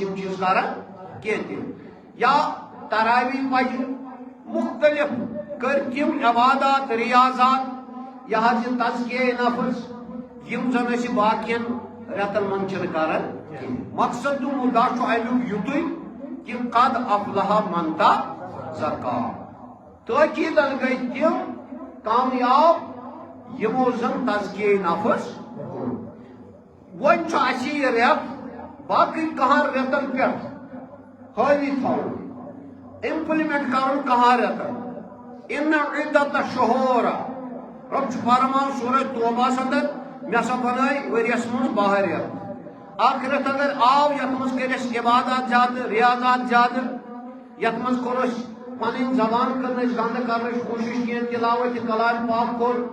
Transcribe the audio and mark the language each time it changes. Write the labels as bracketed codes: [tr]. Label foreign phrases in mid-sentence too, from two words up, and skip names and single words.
[ks] یِم چیٖز کران کینٛہہ تہِ یا تراویح پجہِ مختلف کٔرۍ تِم عبادات ریاضات یہِ حظ یہِ تزکیہ نفس یِم زن أسۍ باقین رٮ۪تن منٛز چھِنہٕ کران مقصد تہٕ مُدا چھُ امیُک یُتُے کہ [ar] قد افلح من تزکا [ks] تٲکیٖدن گٔے تِم کامیاب یِمو زن تزکیہ نفس کوٚر وۄنۍ چھُ اَسہِ یہِ رٮ۪تھ باقٕے 10 رٮ۪تن پٮ۪ٹھ حٲوی تھاوُن امپلمنٹ کرُن 10 رٮ۪تن [ar] ان عدت شہور [ks] رب چھُ فرمان سورہ توبہس اندر مےٚ ہسا بنٲے ؤریس منٛز 12 رٮ۪تھ اکھ رٮ۪تھ اگر آو یتھ منٛز کٔرۍ اَسہِ عبادات زیادٕ ریاضات زیادٕ یتھ منٛز کوٚر اَسہِ پنٕنۍ زبان کٔر أسۍ گنٛدٕ کرنٕچ کوٗشش کینٛہہ تلاوت کلام پاک کوٚر